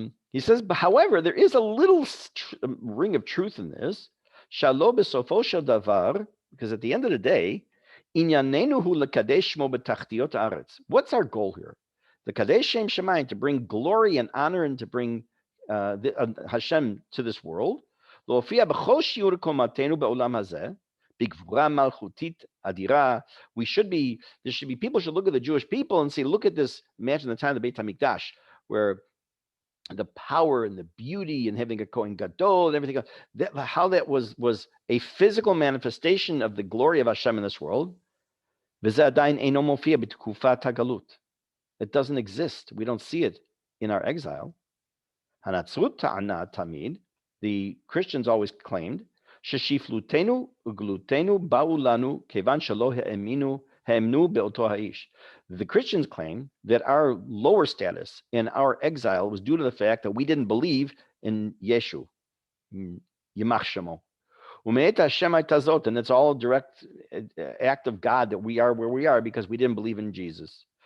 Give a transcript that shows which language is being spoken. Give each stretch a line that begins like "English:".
English: He says, but however, there is a little ring of truth in this.
Hebrew: Shalo b'sofo shel davar,
English: because at the end of the day,
Hebrew: inyanenu hu lekadesh shmo b'tachtiot haaretz.
English: What's our goal here? The kadesh shem shemayim, to bring glory and honor and to bring Hashem to this world.
Hebrew: להופיע בכל שיעור קומתנו בעולם הזה, בגבורה מלכותית אדירה.
English: There should be people should look at the Jewish people and say, look at this, imagine the time of the Beit HaMikdash, where the power and the beauty and having a Kohen Gadol and everything else, how that was a physical manifestation of the glory of Hashem in this world.
Hebrew: וזה עדיין אינו מופיע בתקופת הגלות.
English: It doesn't exist. We don't see it in our exile.
Hebrew: הנצרות טענה תמיד,
English: the Christians always claimed,
Hebrew: ששפלותנו וגלותנו באו לנו כיוון שלא האמנו באותו האיש.
English: The Christians claim that our lower status in our exile was due to the fact that we didn't believe in Yeshu, Yimach Shemo.
Hebrew: ומאת השם הייתה זאת,
English: and it's all a direct act of God that we are where we are because we didn't believe in Jesus.